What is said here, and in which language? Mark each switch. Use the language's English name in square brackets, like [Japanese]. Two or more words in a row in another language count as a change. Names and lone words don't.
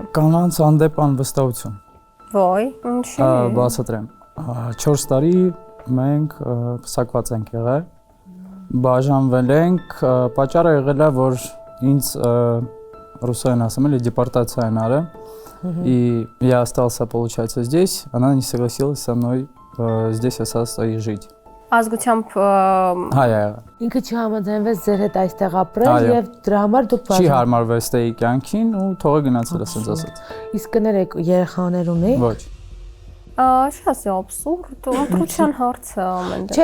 [Armenian] Կանանց հանդեպ անվստահություն։ Ոյ, ինչի՞։ Բացատրեմ։ 4 տարի մենք փսակված ենք եղել։ Բաժանվել ենք, պատճառը եղել է, որ ինձ ռուսերեն ասում էլի депортация արել, [Russian] и я остался, получается, здесь, она не согласилась со мной здесь остаться и жить. [Armenian] Ազգությամբ Հայ։ Ինքը չհամաձայնվեց ձեր հետ այստեղ ապրել եւ դրա համար դուք Չի հարմարվել ստեի կյանքին ու թողը գնացել ասենց ասած։ Իսկ կներեք երեխաներ ունի։ Ոչ։ Շասի абսուրդ, ընտրության հարց է ամեն դեպքում։